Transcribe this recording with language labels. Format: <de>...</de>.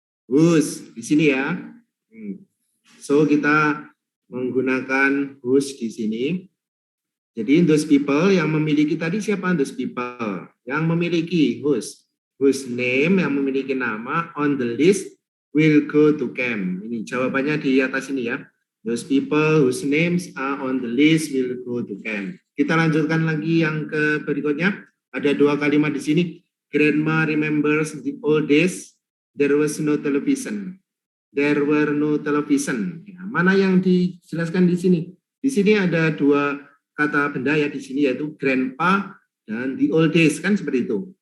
<id>Whose di sini ya. So kita menggunakan whose di sini. Jadi</id> <en>those people</en> <id>yang memiliki tadi siapa?</id> <en>Those people</en> <id>yang memiliki</id> <en>whose name</en> <id>yang memiliki nama</id> <en>on the list will go to camp.</en> <id>Ini jawabannya di atas ini ya.</id> <en>Those people whose names are on the list will go to camp.</en> <id>Kita lanjutkan lagi yang ke berikutnya. Ada dua kalimat di sini.</id> <en>Grandma remembers the old days. There was no television. There were no television.</en> <id>Ya, mana yang dijelaskan di sini? Di sini ada dua kata benda ya di sini yaitu grandpa dan the old days kan seperti itu.</id>